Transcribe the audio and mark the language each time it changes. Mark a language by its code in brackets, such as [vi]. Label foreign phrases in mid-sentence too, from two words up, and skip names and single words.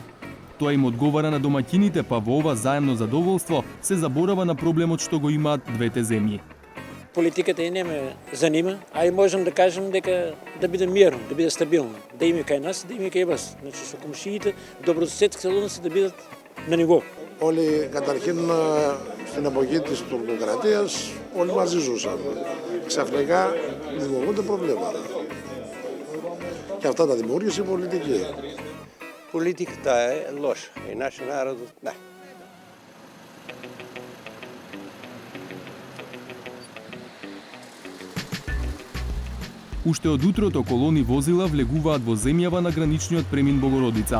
[mk] Тоа им одговара на домаќините, па во ова заемно задоволство се заборава на проблемот што го имаат двете земји. Политиката и не ме занима, а и можем да кажем дека да биде мирно, да биде стабилно, да има кај нас, да има кај вас. Значи со комшиите, добрососедските односи да бидат на ниво. [el] Όλοι καταρχήν στην εποχή της τουρκοκρατίας όλοι μαζί ζούσαν. Ξαφνικά δημιουργούνται προβλήματα. Και αυτά τα δημιούργησε η πολιτική. [mk] Политиката е лоша и нашиот народ, да. Уште од утрото колони возила влегуваат во земјава на граничниот премин Богородица.